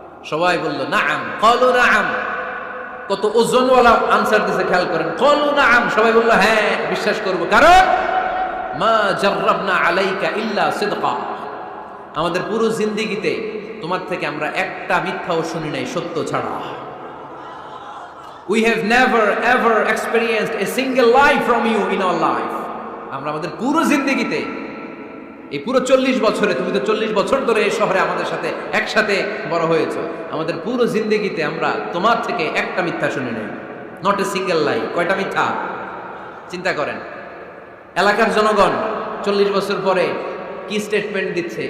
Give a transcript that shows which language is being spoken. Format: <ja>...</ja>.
<bn>সবাই বলল</bn> <ar>নাআম, ক্বালু নাআম।</ar> <bn>কত ওজনওয়ালা আনসার দিছে, খেয়াল করেন,</bn> <ar>ক্বালু নাআম,</ar> <bn>সবাই বলল হ্যাঁ বিশ্বাস করব। কারণ</bn> <ar>মা জাররাবনা আলাইকা ইল্লা সিদকা,</ar> <bn>আমাদের পুরো জিন্দেগিতে তোমার থেকে আমরা একটা মিথ্যাও শুনি নাই সত্য ছাড়া।</bn> <en>We have never ever experienced a single lie from you in our life.</en> <bn>আমরা আমাদের পুরো জিন্দেগিতে, এই পুরো 40 বছরে, তুমি তো 40 বছর ধরে এই শহরে আমাদের সাথে একসাথে বড় হয়েছো, আমাদের পুরো জিন্দেগিতে আমরা তোমার থেকে একটা মিথ্যা শুনি নাই।</bn> <en>Not a single lie.</en> <bn>কয়টা মিথ্যা? চিন্তা করেন। এলাকার জনগণ 40 বছর পরে কি স্টেটমেন্ট দিচ্ছে?</bn>